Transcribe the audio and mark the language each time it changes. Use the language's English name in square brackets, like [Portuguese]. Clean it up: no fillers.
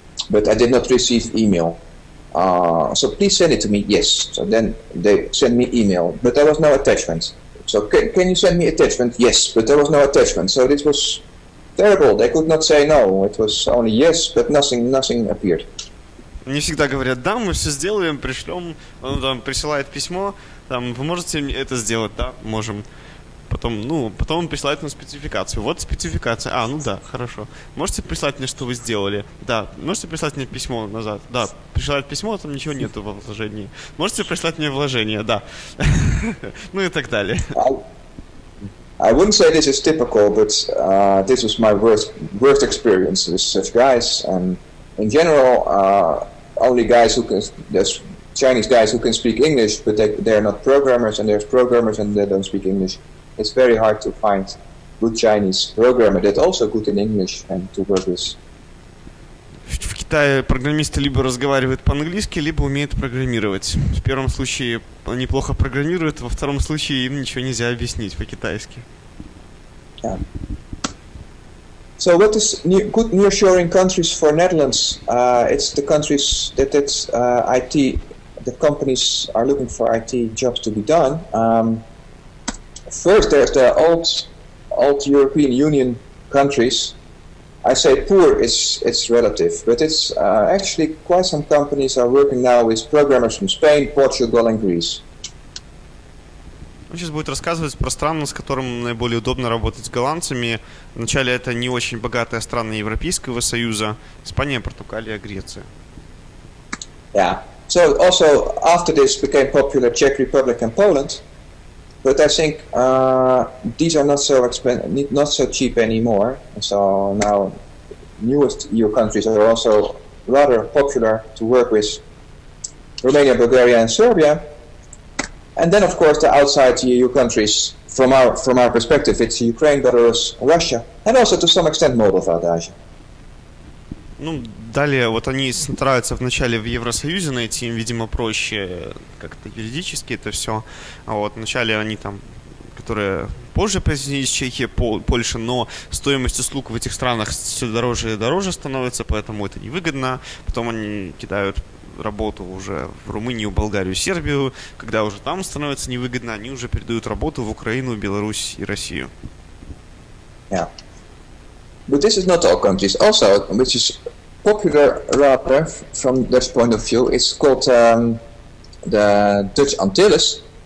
[English] But I did not receive email. So please send it to me. Yes. So then they sent me email, but there was no attachment. So can you send me attachment? Yes, but there was no attachment. So this was terrible. They could not say no. It was only yes, but nothing appeared. [Russian] Мне всегда говорят, да, мы все сделаем, пришлем, он там присылает письмо, там, вы можете это сделать, да, можем. Потом он присылает мне спецификацию. Вот спецификация. Ну да, хорошо. Можете прислать мне, что вы сделали? Да. Можете прислать мне письмо назад? Да. Присылает письмо, там ничего нету во вложении. Можете прислать мне вложение? Да. Ну и так далее. [English] I wouldn't say this is typical, but this was my worst experience with such guys. And in general, only guys there's Chinese guys who can speak English, but they're not programmers, and there's programmers and they don't speak English. It's very hard to find good Chinese programmer that's also good in English and to work with. [Russian] В Китае программисты либо разговаривают по-английски, либо умеют программировать. В первом случае они плохо программируют, во втором случае им ничего нельзя объяснить по-китайски. [English] Yeah. So what is good nearshoring countries for Netherlands? It's the countries that IT, the companies are looking for IT jobs to be done. First, there's the old European Union countries. I say poor, it's relative, but it's actually quite some companies are working now with programmers from Spain, Portugal and Greece. [Russian] Он сейчас будет рассказывать про страны, с которыми наиболее удобно работать с голландцами. Вначале это не очень богатые страны Европейского Союза. Испания, Португалия, Греция. [English] Yeah. So also after this became popular Czech Republic and Poland. But I think these are not so expensive, not so cheap anymore. So now, newest EU countries are also rather popular to work with: Romania, Bulgaria, and Serbia. And then, of course, the outside EU countries. From our perspective, it's Ukraine, Belarus, Russia, and also to some extent Moldova, Agile. [Russian] Далее, вот они стараются вначале в Евросоюзе найти, им, видимо, проще как-то юридически это все. А вот вначале они там, которые позже присоединились, Чехия, Польша, но стоимость услуг в этих странах все дороже и дороже становится, поэтому это невыгодно. Потом они кидают работу уже в Румынию, Болгарию, Сербию. Когда уже там становится невыгодно, они уже передают работу в Украину, Беларусь и Россию. [English] Yeah. But this is not all countries. Also, which is popular rather from Dutch point of view, it's called the Dutch Antilles.